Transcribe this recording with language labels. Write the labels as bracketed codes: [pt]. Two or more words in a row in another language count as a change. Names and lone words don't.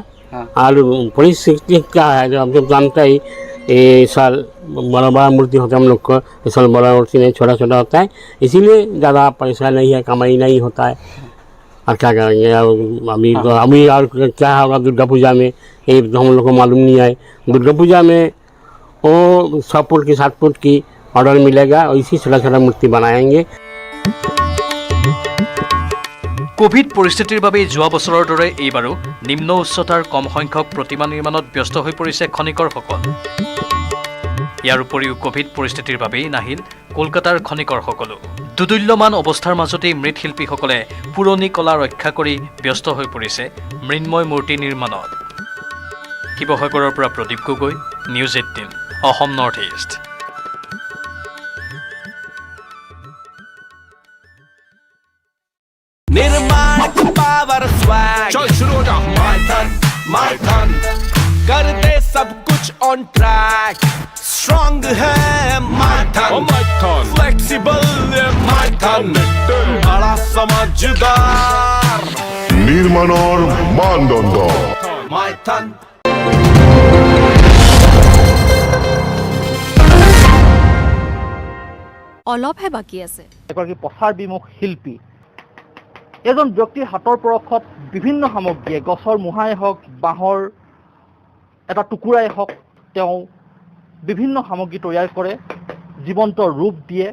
[hi] और परिस्थिति क्या है जो हम सब जानते ही ये साल बड़ा बड़ा मूर्ति होता है हम लोग को, इस साल बड़ा मूर्ति नहीं छोटा छोटा होता है, इसीलिए ज़्यादा पैसा नहीं है, कमाई नहीं होता है। और क्या करेंगे अभी और क्या होगा दुर्गा पूजा में, ये तो हम लोग को मालूम नहीं है। दुर्गा पूजा में वो 6 फुट की 7 फुट की ऑर्डर मिलेगा और इसी छोटा छोटा मूर्ति बनाएंगे। [as] কোভিড পৰিস্থিতিৰ বাবে যোৱা বছৰৰ দৰে এইবাৰো নিম্ন উচ্চতাৰ কম সংখ্যক প্ৰতিমা নিৰ্মাণত ব্যস্ত হৈ পৰিছে খনিকৰসকল। ইয়াৰ উপৰিও কোভিড পৰিস্থিতিৰ বাবেই নাহিল কলকাতাৰ খনিকৰসকলো। দুদুল্যমান অৱস্থাৰ মাজতেই মৃৎশিল্পীসকলে পুৰণি কলা ৰক্ষা কৰি ব্যস্ত হৈ পৰিছে মৃন্ময় মূৰ্তি নিৰ্মাণত। শিৱসাগৰৰ পৰা প্ৰদীপ গগৈ, নিউজ 18 অসম নৰ্থ ইষ্ট। [hi] निर्माण की [en] power swag, [hi] चल शुरू हो जा। my ton कर दे सब कुछ [en] on track. [hi] स्ट्रॉन्ग है my ton, फ्लेक्सिबल है my ton, बड़ा समझदार [as] নির্মাণৰ মানদণ্ড my ton। অলপহে বাকী আছে। এগৰাকী প্ৰচাৰ বিমুখ শিল্পী, এজন ব্যক্তিৰ হাতৰ পৰশত বিভিন্ন সামগ্ৰীয়ে, গছৰ মুহাই হওক, বাঁহৰ এটা টুকুৰাই হওক, তেওঁ বিভিন্ন সামগ্ৰী তৈয়াৰ কৰে, জীৱন্ত ৰূপ দিয়ে।